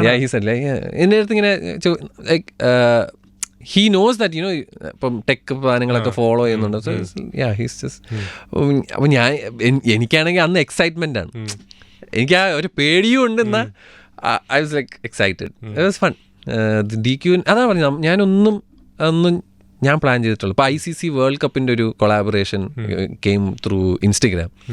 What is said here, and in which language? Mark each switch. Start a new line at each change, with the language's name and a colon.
English: Yeah, he said like,
Malayalam: എൻ്റെ അടുത്ത് ഇങ്ങനെ
English: like he knows that, you know,
Malayalam: ഇപ്പം ടെക് സാധനങ്ങളൊക്കെ ഫോളോ ചെയ്യുന്നുണ്ട്.
English: So yeah, he's just.
Malayalam: അപ്പം എനിക്കാണെങ്കിൽ അന്ന് എക്സൈറ്റ്മെന്റ് ആണ്. എനിക്ക് ആ ഒരു പേടിയും ഉണ്ട്. എന്നാൽ
English: I was like excited. It was fun.
Malayalam: DQ അതാണ് പറഞ്ഞത്, അതൊന്നും ഞാൻ പ്ലാൻ ചെയ്തിട്ടുള്ളൂ. ഇപ്പോൾ ICC വേൾഡ് കപ്പിൻ്റെ ഒരു കൊളാബറേഷൻ
English: Came through Instagram.